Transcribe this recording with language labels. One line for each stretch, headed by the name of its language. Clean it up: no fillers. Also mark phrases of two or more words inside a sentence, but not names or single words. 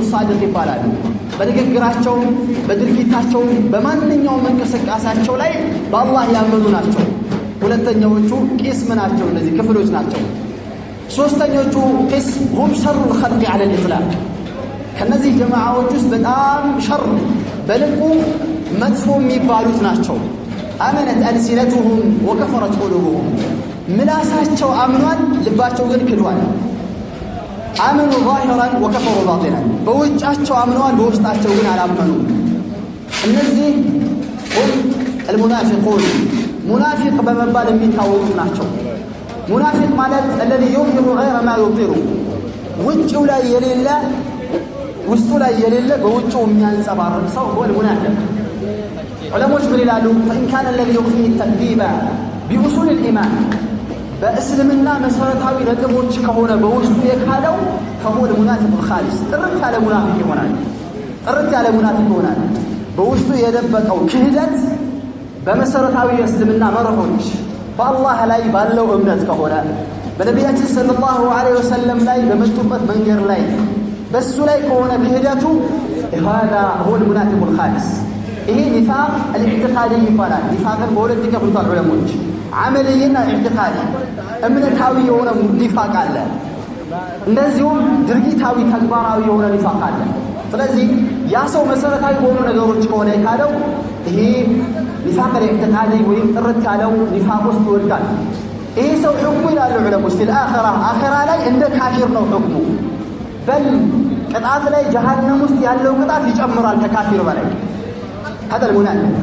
Amharic: ሳዲቅ ይባላሉ። በንግግራቸውም በድርጊታቸውም በማንኛውም እንቅስቃሴያቸው ላይ በአላህ ያመኑ ናቸው። ሁለተኛዎቹ ቂስም ናቸው። እነዚህ ክፍሎች ናቸው። ሶስተኞቹ ቂስም
Arabic: هم شر الخلق على الإطلاق
Amharic: ከነዚህ ጀማዓዎች ውስጥ በጣም ሸር በልቁ መጥፎ የሚባሉት ናቸው።
Arabic: آمنت ألسنتهم وكفرت قلوبهم
Amharic: ምላሳቸው አምኗል፣ ልባቸው ግን ክዷል።
Arabic: آمنوا ظاهرا وكفروا باطنا
Amharic: በውጫቸው አምነዋል፣ በውስጣቸው ግን አላመኑም። እነዚህ
Arabic: هم المنافقون
Amharic: ሙናፊቅ በመባል የሚታወቁት ናቸው። ሙናፊቅ ማለት
Arabic: الذي يظهر غير ما يبطن
Amharic: ውጭው ላይ የሌለ ውስጡ ላይ የሌለ በውጭው የሚያንጸባርቅ ሰው
Arabic: والمنافق
Amharic: ዑለሞች ምን ይላሉ?
Arabic: فإن كان الذي يخفيه التكذيب بأصول الإيمان
Amharic: በእስልምና መሰረታዊ ነጥቦች ከሆነ በውስጡ የካደው
Arabic: فهو المنافق الخالص
Amharic: ጥርት ያለ ሙናፊቅ ይሆናል። ጥርት ያለ ሙናፊቅ ይሆናል። በውስጡ የደበቀው ክህደት በመሰረታዊ የእስልምና መርሆች በአላህ ላይ ባለው እምነት ከሆነ በነቢያችን
Arabic: صلى الله عليه وسلم
Amharic: ላይ በመጡበት መንገድ ላይ በሱ ላይ ከሆነ ክህደቱ
Arabic: هذا هو المنافق الخالص
Amharic: ይሄ
Arabic: نفاق الاعتقادي
Amharic: ይባላል። ኒፋቅን በሁለት ይከፍሉታል ዑለሞች፣ አመልይና ኢዕቲቃዲ። እምነታዊ የሆነ ኒፋቅ አለ፣ እንደዚሁም ድርጊታዊ ተግባራዊ የሆነ ኒፋቅ አለ። ስለዚህ ያ ሰው መሰረታዊ በሆኑ ነገሮች ከሆነ የካደው ይሄ
Arabic: نفاق الاعتقادي
Amharic: ወይም ጥርት ያለው ኒፋቅ ውስጥ ይወድቃል። ይሄ ሰው ሕክሙ ይላሉ ዑለሞች
Arabic: في الآخرة
Amharic: ላይ እንደ ካፊር ነው ሕክሙ። በል ቅጣት ላይ ጀሃነም ውስጥ ያለው ቅጣት ይጨምራል ከካፊር በላይ።
Arabic: هذا المنافق